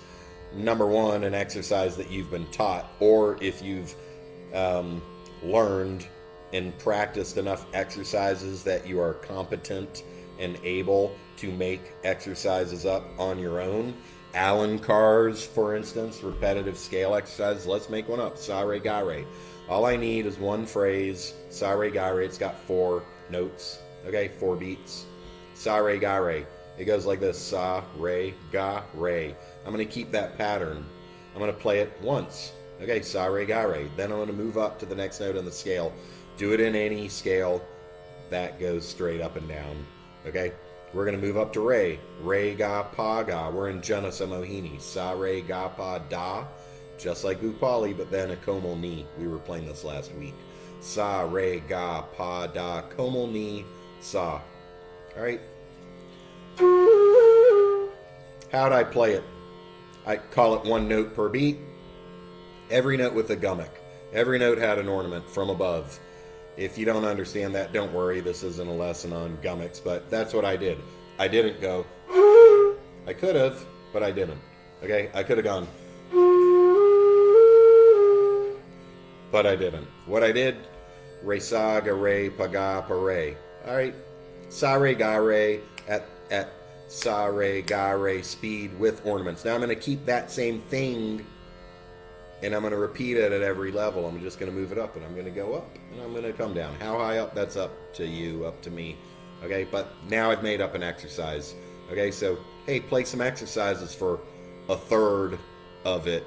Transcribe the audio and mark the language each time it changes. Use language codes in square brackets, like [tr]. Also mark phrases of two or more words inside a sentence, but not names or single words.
[en] Number one, an exercise that you've been taught, or if you've learned and practiced enough exercises that you are competent and able to make exercises up on your own. Alankars, for instance, repetitive scale exercises. Let's make one up. Sa, re, ga, re. All I need is one phrase. Sa, re, ga, re. It's got 4 notes. Okay, 4 beats. Sa, re, ga, re. It goes like this. Sa, re, ga, re. I'm going to keep that pattern. I'm going to play it once. Okay, sa, re, ga, re. Then I'm going to move up to the next note on the scale. Do it in any scale that goes straight up and down. Okay? We're going to move up to re. Re, ga, pa, ga. We're in Janasamohini. Sa, re, ga, pa, da. Just like Bhoopali, but then a komal ni. We were playing this last week. Sa, re, ga, pa, da, komal ni, sa. Alright? How'd I play it? I call it 1 note per beat. Every note with a gummick. Every note had an ornament from above. If you don't understand that, don't worry. This isn't a lesson on gummicks, but that's what I did. I didn't go. I could have, but I didn't. Okay? I could have gone. But I didn't. What I did, re, sa, ga, re, pa, ga, pa, re. Alright? Sa, re, ga, re at sa, re, ga, re speed with ornaments. Now I'm going to keep that same thing and I'm going to repeat it at every level. I'm just going to move it up and I'm going to go up and I'm going to come down. How high up? That's up to you, up to me. Okay, but now I've made up an exercise. Okay, so hey, play some exercises for a third of it.